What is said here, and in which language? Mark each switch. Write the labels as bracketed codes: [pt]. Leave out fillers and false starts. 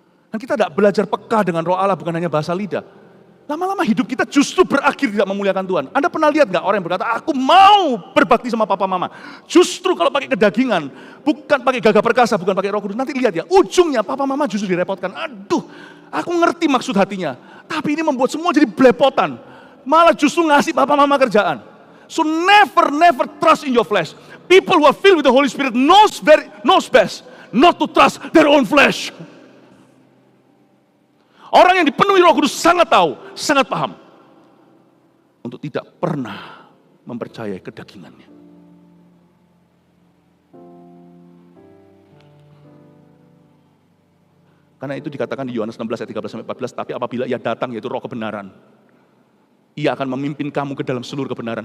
[id] Dan kita tidak belajar peka dengan roh Allah, bukan hanya bahasa lidah. Lama-lama hidup kita justru berakhir tidak memuliakan Tuhan. Anda pernah lihat nggak orang yang berkata, aku mau berbakti sama papa mama. Justru kalau pakai kedagingan, bukan pakai gagah perkasa, bukan pakai Roh Kudus. Nanti lihat ya, ujungnya papa mama justru direpotkan. Aduh, aku ngerti maksud hatinya. Tapi ini membuat semua jadi belepotan. Malah justru ngasih papa mama kerjaan. [en] So never trust in your flesh. People who are filled with the Holy Spirit knows best not to trust their own flesh. [id] Orang yang dipenuhi Roh Kudus sangat tahu, sangat paham untuk tidak pernah mempercayai kedagingannya. Karena itu dikatakan di Yohanes 16 ayat 13-14, tapi apabila ia datang yaitu Roh kebenaran, ia akan memimpin kamu ke dalam seluruh kebenaran.